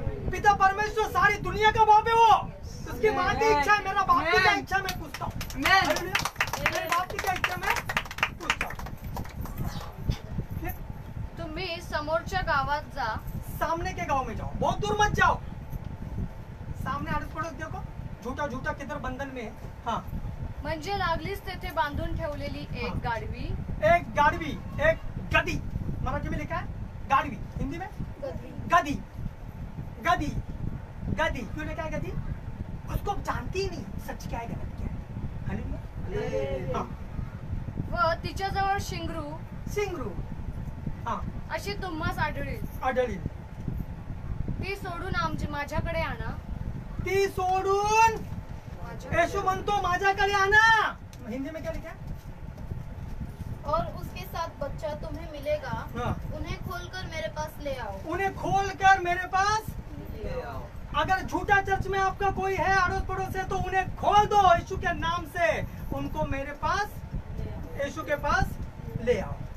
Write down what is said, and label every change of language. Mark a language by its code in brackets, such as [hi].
[hi] पिता परमेश्वर सारी दुनिया का बाप है। वो उसकी माँ की इच्छा है, मेरा बाप की क्या इच्छा मैं पूछता हूँ। मेरे बाप की क्या इच्छा मैं पूछता हूँ। [mr] तुम्ही समोरच्या गावात जा, [hi] सामने के गांव में जाओ, बहुत दूर मत जाओ। सामने आडस पडोस देखो, झूठा किधर बंधन में है। हाँ, [mr] म्हणजे लागलीच तेथे बांधून ठेवलेली एक गाढवी, [hi] एक गधी, मराठी में लिखा है गाड़वी, हिंदी में गधी। क्यों लिखा है गधी? उसको जानती ही नहीं सच क्या है गलत क्या है। हाँ। [mr] व तिच्याजवळ शिंगरू [hi] हाँ, [mr] अशी तुम्हास आढळली। ती सोडून माझ्याकडे आणा। ती सोडून येशू म्हणतो माझ्याकडे आणा। [hi] हिंदी में क्या लिखा है? और उसके साथ बच्चा तुम्हें मिलेगा। हाँ। उन्हें खोलकर मेरे पास ले आओ। उन्हें खोलकर मेरे पास ले आओ। अगर झूठा चर्च में आपका कोई है अड़ोस पड़ोस है तो उन्हें खोल दो यीशु के नाम से, उनको मेरे पास, यीशु के पास ले आओ।